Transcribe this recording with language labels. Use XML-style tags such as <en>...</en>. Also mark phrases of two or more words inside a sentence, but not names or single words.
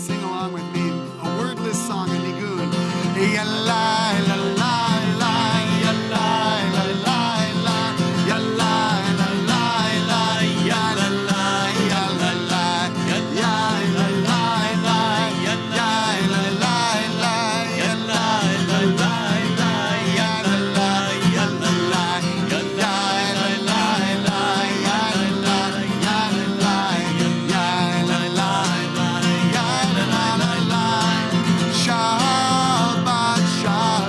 <en>Sing along with me. A wordless song, a nigun. Yalla, la, la, la, yalla, la, la, la, yalla, la, la, la, yalla, la, yalla, la, yalla, la, la, yalla, la, la, la, yalla, la, la, la, yalla, la, yalla, la, yalla, la, la,</en> <he>Shabbat, Shabbat.</he>